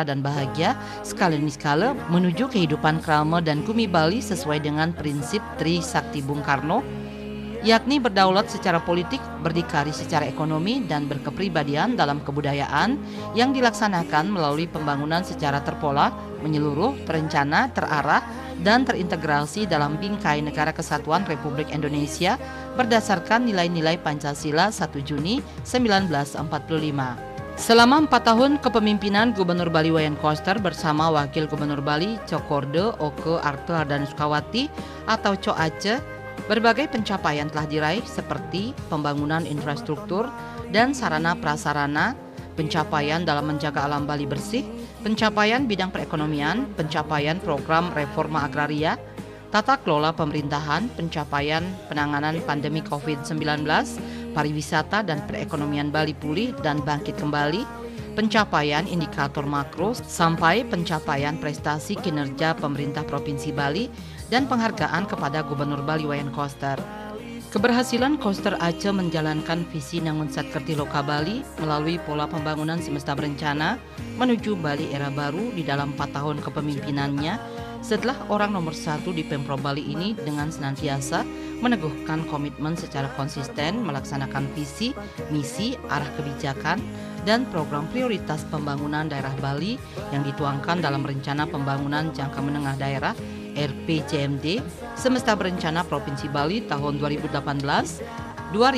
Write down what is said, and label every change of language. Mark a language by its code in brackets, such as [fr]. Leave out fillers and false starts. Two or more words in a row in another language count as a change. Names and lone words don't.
[id] dan bahagia skala demi skala menuju kehidupan krama dan kumi Bali sesuai dengan prinsip Tri Sakti Bung Karno, yakni berdaulat secara politik, berdikari secara ekonomi, dan berkepribadian dalam kebudayaan yang dilaksanakan melalui pembangunan secara terpola, menyeluruh, terencana, terarah, dan terintegrasi dalam bingkai Negara Kesatuan Republik Indonesia berdasarkan nilai-nilai Pancasila 1 Juni 1945. Selama 4 tahun kepemimpinan Gubernur Bali Wayan Koster bersama Wakil Gubernur Bali Cokorda Oke Arte Ardana Sukawati atau Coace, berbagai pencapaian telah diraih seperti pembangunan infrastruktur dan sarana prasarana, pencapaian dalam menjaga alam Bali bersih, pencapaian bidang perekonomian, pencapaian program reforma agraria, tata kelola pemerintahan, pencapaian penanganan pandemi COVID-19, pariwisata dan perekonomian Bali pulih dan bangkit kembali, pencapaian indikator makro, sampai pencapaian prestasi kinerja pemerintah Provinsi Bali dan penghargaan kepada Gubernur Bali Wayan Koster. Keberhasilan Koster Aceh menjalankan visi Nangun Satkerti Loka Bali melalui pola pembangunan semesta berencana menuju Bali era baru di dalam 4 tahun kepemimpinannya setelah orang nomor 1 di Pemprov Bali ini dengan senantiasa meneguhkan komitmen secara konsisten melaksanakan visi, misi, arah kebijakan, dan program prioritas pembangunan daerah Bali yang dituangkan dalam Rencana Pembangunan Jangka Menengah Daerah RPJMD Semesta Berencana Provinsi Bali tahun 2018-2023.